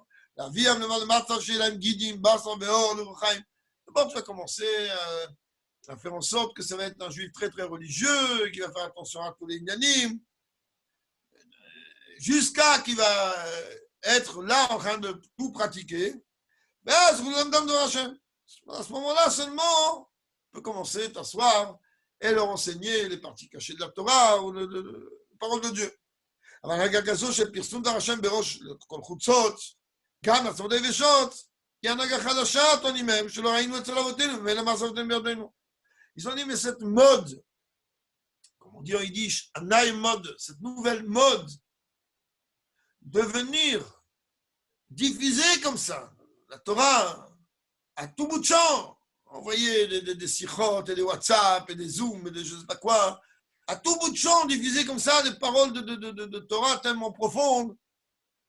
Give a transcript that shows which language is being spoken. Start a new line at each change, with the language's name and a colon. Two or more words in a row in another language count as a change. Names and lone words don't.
French: La vie, d'abord, tu vas commencer à faire en sorte que ça va être un juif très très religieux, qui va faire attention à tous les inanimes, jusqu'à qu'il va être là en train de tout pratiquer. Mais à ce moment-là seulement, tu peux commencer à t'asseoir et leur enseigner les parties cachées de la Torah ou la parole de Dieu.
Hebrew: אבל רגע כזו של פרסום דבר השם בראש כל חוצות, גם עצמות היבשות, כי הנהגה חדשה טוענים מהם, שלא ראינו אצל אבותינו, ואלה מעשותיהם בידינו.
French: Ils ont dit, mais cette mode, comme on dit en yiddish,
Yiddish: אַ נײַע מאָדע,
French: cette nouvelle mode, de venir diffuser comme ça, la Torah, à tout bout de champ, envoyer des sikhot et des WhatsApp et des Zoom et des je ne sais pas quoi, à tout bout de champ, diffuser comme ça des paroles de Torah tellement profondes.